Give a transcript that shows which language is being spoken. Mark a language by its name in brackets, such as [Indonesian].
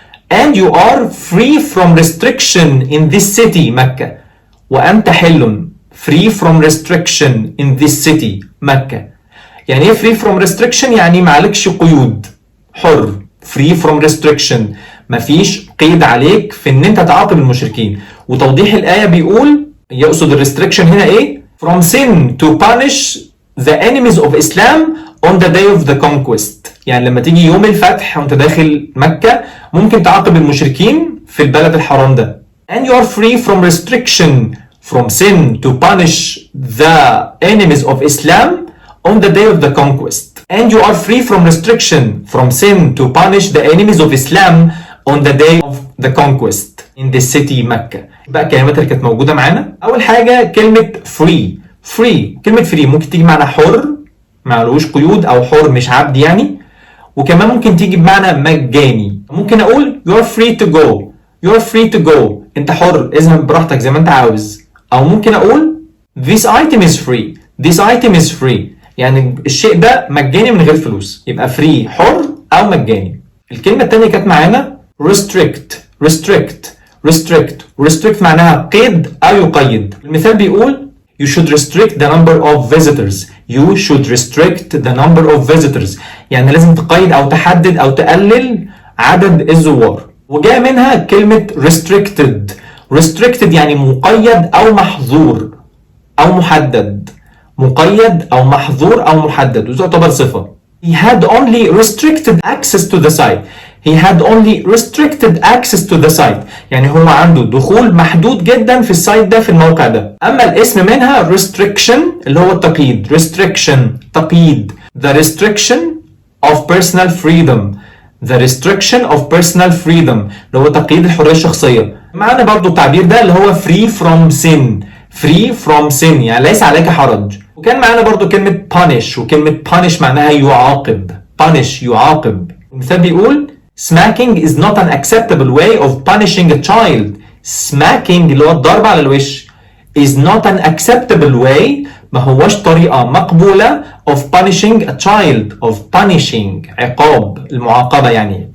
[English] and you are free from restriction in this city مكة. [Arabic] وأنت حل [English] free from restriction in this city مكة. [Arabic] يعني ايه free from restriction؟ يعني معلكش قيود، حر. [English] free from restriction، [Arabic] مفيش قيد عليك في ان انت تعاقب المشركين. وتوضيح الآية بيقول يقصد الريستريكشن هنا ايه؟ [English] from sin to punish the enemies of Islam on the day of the conquest. [Arabic] يعني لما تيجي يوم الفتح وانت داخل مكة ممكن تعاقب المشركين في البلد الحرام ده. [English] and you are free from restriction from sin to punish the enemies of Islam on the day of the conquest. and you are free from restriction from sin to punish the enemies of Islam on the day of the conquest in the city مكة. [Arabic] بقى الكلمات اللي كانت موجودة معانا، أول حاجة كلمة free. free، كلمة free ممكن تيجي بمعنى حر معلوش قيود أو حر مش عبد يعني، وكمان ممكن تيجي بمعنى مجاني. [English] ممكن أقول you are free to go، you are free to go، [Arabic] أنت حر اذهب براحتك زي ما أنت عاوز. أو ممكن أقول [English] this item is free، [Arabic] this item is free، يعني الشيء ده مجاني من غير فلوس، يبقى free حر أو مجاني. الكلمة التانية كانت معانا restrict. restrict restrict restrict معناها قيد أو يقيد. المثال بيقول [English] you should restrict the number of visitors. you should restrict the number of visitors، [Arabic] يعني لازم تقيد أو تحدد أو تقلل عدد الزوار. وجاء منها كلمة restricted. restricted يعني مقيد أو محظور أو محدد، مقيد أو محظور أو محدد، وتعتبر صفة. [English] he had only restricted access to the site. he had only restricted access to the site، [Arabic] يعني هو عنده دخول محدود جدا في السايت ده في الموقع ده. أما الاسم منها restriction اللي هو التقييد. restriction تقييد. [English] the restriction of personal freedom. the restriction of personal freedom [Arabic] اللي هو تقييد الحرية الشخصية. معنا برضو التعبير ده اللي هو [English] free from sin. [Arabic] free from sin يعني ليس عليك حرج. وكان معنا برضو كلمة punish، وكلمة punish معناها يعاقب. punish يعاقب. المثال بيقول [English] smacking is not an acceptable way of punishing a child. smacking [Arabic] اللي هو الضرب على الوش [English] is not an acceptable way، [Arabic] ما هوش طريقة مقبولة [English] of punishing a child. of punishing [Arabic] عقاب، المعاقبة يعني.